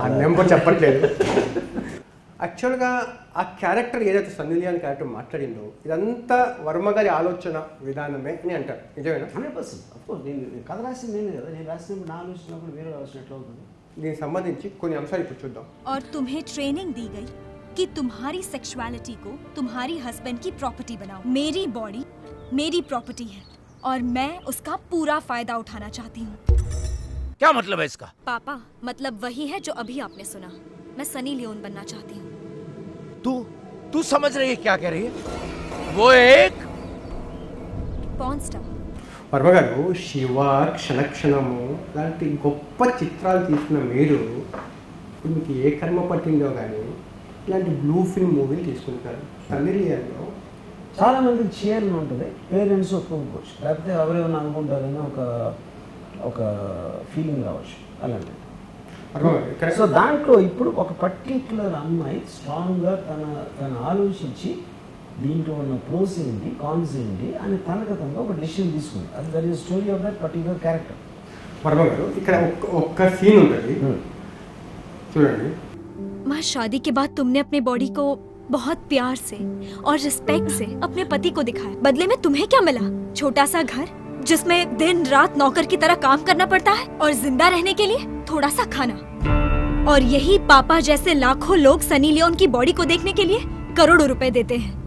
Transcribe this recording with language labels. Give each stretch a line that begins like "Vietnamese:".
Telugu: Number చెప్పట్లేదు. యాక్చువల్గా ఆ క్యారెక్టర్ ఏదైతే సన్నీ లియోన్ క్యారెక్టర్ మాట్లాడిందో ఇదంతా వర్మ గారి ఆలోచన విధానమే అని అంటారు, నిజమేనా? 100%. అఫ్కోర్స్ నేను కథ రాసింది నేను కదా, నేను రాసినప్పుడు నా ఆలోచనప్పుడు వేరే ఆలోచన ఎట్లా అవుతుంది? దీనికి సంబంధించి కొన్ని అంశాలు ఇప్పుడు చూద్దాం.
Hindi: और तुम्हें ट्रेनिंग दी गई कि तुम्हारी सेक्सुअलिटी को तुम्हारी हस्बैंड की प्रॉपर्टी बनाओ. मेरी बॉडी मेरी प्रॉपर्टी है और मैं उसका पूरा फायदा उठाना चाहती हूँ. क्या मतलब है इसका? पापा, मतलब वही है जो अभी आपने सुना. मैं सनी लियोन बनना चाहती हूँ. तू समझ रही है क्या कह रही है? वो एक पॉर्न स्टार.
Telugu: వర్మ గారు శివ, క్షణక్షణము లాంటి గొప్ప చిత్రాలు తీసిన మీరు ఇప్పుడు మీకు ఏ కర్మ పట్టిందో కానీ ఇలాంటి బ్లూ ఫిల్మ్ మూవీలు తీసుకుంటారు. సన్నీ లియోన్లో చాలామంది చేయాలని ఉంటుంది, పేరెంట్స్ ఒప్పుకోవచ్చు, లేకపోతే ఎవరేమన్నా అనుకుంటారని ఒక ఫీలింగ్ రావచ్చు అలాంటి. సో దాంట్లో ఇప్పుడు ఒక పర్టిక్యులర్ అమ్మాయి స్ట్రాంగ్గా తన ఆలోచించి దీంట్లో ఉన్న ప్రోస్ ఏంటి, కాన్స్ ఏంటి అని తనగతంగా ఒక డెసిషన్ తీసుకుంది.
English: అది that is story of that particular character.
Telugu: Varma గారు ఇక్కడ ఒక్క సీన్ ఉంటుంది చూడండి.
Hindi: माँ, शादी के बाद तुमने अपने बॉडी को बहुत प्यार से और रिस्पेक्ट से अपने पति को दिखाया. बदले में तुम्हें क्या मिला? छोटा सा घर जिसमें दिन रात नौकर की तरह काम करना पड़ता है और जिंदा रहने के लिए थोड़ा सा खाना. और यही पापा जैसे लाखों लोग सनी लियोन की बॉडी को देखने के लिए करोड़ों रुपए देते हैं.